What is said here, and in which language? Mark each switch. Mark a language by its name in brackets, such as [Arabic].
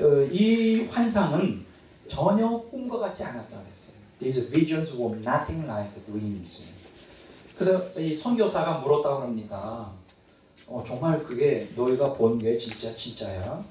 [Korean] 이 환상은 전혀 꿈과 같지 않았다고 했어요. [English] These visions were nothing like dreams. [Korean] 그래서 이 선교사가 물었다고 합니다. 정말 그게 너희가 본 게 진짜야?